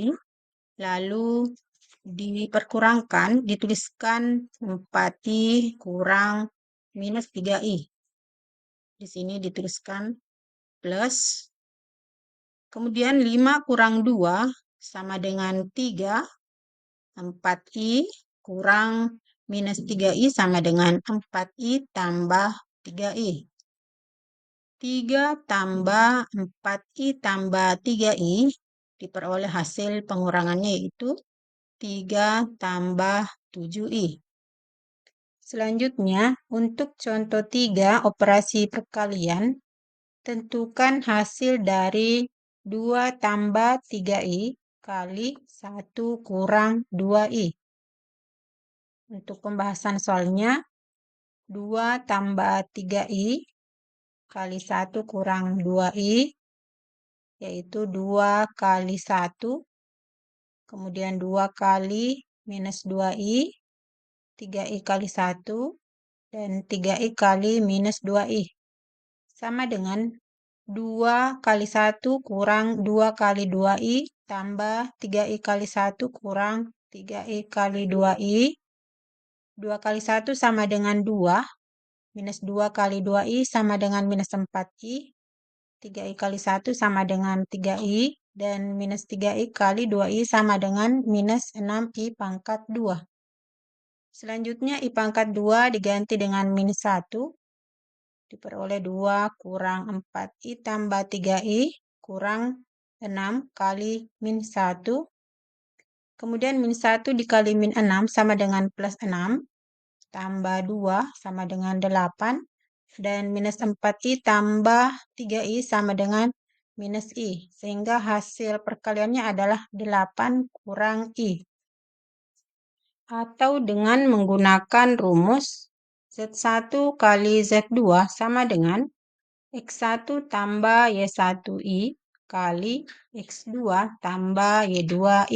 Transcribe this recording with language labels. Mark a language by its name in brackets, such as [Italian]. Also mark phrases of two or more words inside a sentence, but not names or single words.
[Indonesian] Lalu diperkurangkan, dituliskan 4i kurang minus 3i. Di sini dituliskan plus. Kemudian 5 kurang 2 sama dengan 3. 4i kurang minus 3i sama dengan 4i tambah 3i. 3 tambah 4i tambah 3i diperoleh hasil pengurangannya yaitu 3 tambah 7i. Selanjutnya, untuk contoh 3 operasi perkalian, tentukan hasil dari 2 tambah 3i kali 1 kurang 2i. Untuk pembahasan soalnya, 2 tambah 3i kali 1 kurang 2i, yaitu 2 kali 1, kemudian 2 kali minus 2i, 3i kali 1, dan 3i kali minus 2i. Sama dengan 2 kali 1 kurang 2 kali 2i tambah 3i kali 1 kurang 3i kali 2i. 2 kali 1 sama dengan 2. Minus 2 kali 2i sama dengan minus 4i. 3i kali 1 sama dengan 3i. Dan minus 3i kali 2i sama dengan minus 6i pangkat 2. Selanjutnya i pangkat 2 diganti dengan minus 1. Diperoleh 2 kurang 4i tambah 3i kurang 6 kali min 1. Kemudian min 1 dikali min 6 sama dengan plus 6. Tambah 2 sama dengan 8. Dan minus 4i tambah 3i sama dengan minus i. Sehingga hasil perkaliannya adalah 8 kurang i. Atau dengan menggunakan rumus Z1 kali Z2 sama dengan X1 tambah Y1I kali X2 tambah Y2I.